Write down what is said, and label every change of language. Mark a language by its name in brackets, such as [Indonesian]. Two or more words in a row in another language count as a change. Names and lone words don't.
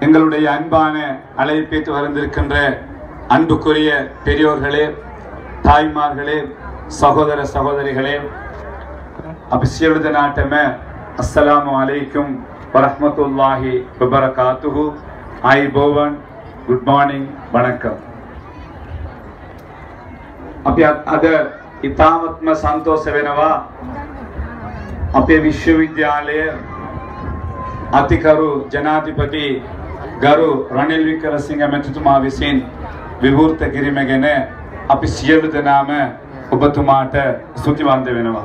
[Tamil] எங்களுடைய அன்பான அழைப்பேற்று வந்திருக்கின்ற அன்புக்குரிய பெரியோர்களே, தாய்மார்களே, சகோதர சகோதரிகளே, அபிஷேக நாட்டம [Arabic] السلام عليكم ورحمة الله وبركاته. [English] ආයුබෝවන්, good morning, වණකම්. [Sinhala] අපි අද ඉතාමත්ම සන්තෝෂ වෙනවා අපේ විශ්වවිද්‍යාලය අතිකරු ජනාධිපති ගරු රනිල් වික්‍රමසිංහ මැතිතුමා විසින් විවෘත කිරීම ගැන අපි සියලු දෙනාම ඔබතුමාට ස්තුතිවන්ත වෙනවා.